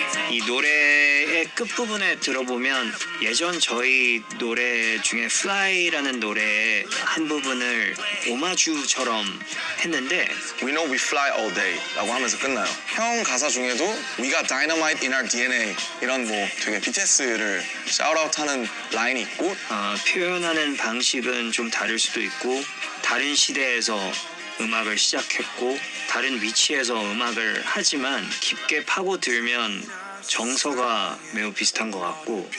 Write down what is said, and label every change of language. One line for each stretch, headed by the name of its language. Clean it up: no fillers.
Korean: 이 노래의 끝부분에 들어보면 예전 저희 노래 중에 Fly라는 노래의 한 부분을 오마주처럼 했는데
English: We know we fly all day
Korean: 라고 하면서 끝나요. 형 가사 중에도
English: We got dynamite in our DNA
Korean: 이런 뭐 되게 BTS를 샤웃아웃하는 라인이 있고 표현하는 방식은 좀 다를 수도 있고 다른 시대에서 음악을 시작했고 다른 위치에서 음악을 하지만 깊게 파고들면 정서가 매우 비슷한 것 같고